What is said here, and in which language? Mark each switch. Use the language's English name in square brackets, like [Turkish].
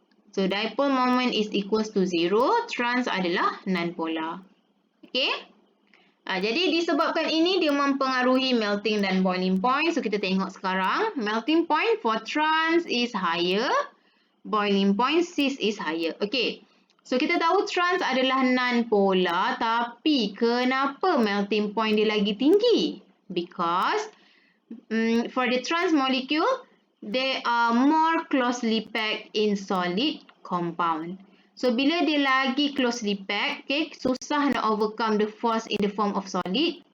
[English] So, dipole moment is equals to 0. [Malay] Trans adalah non-polar. Okay? Jadi, disebabkan ini dia mempengaruhi melting dan boiling point. So, kita tengok sekarang. [English] Melting point for trans is higher. Boiling point cis is higher. Okay. [Malay] So, kita tahu trans adalah non-polar. Tapi, kenapa melting point dia lagi tinggi? [English] Because for the trans molecule, they are more closely packed in solid compound. [Malay] So, bila dia lagi closely packed, okay, susah nak [English] overcome the force in the form of solid.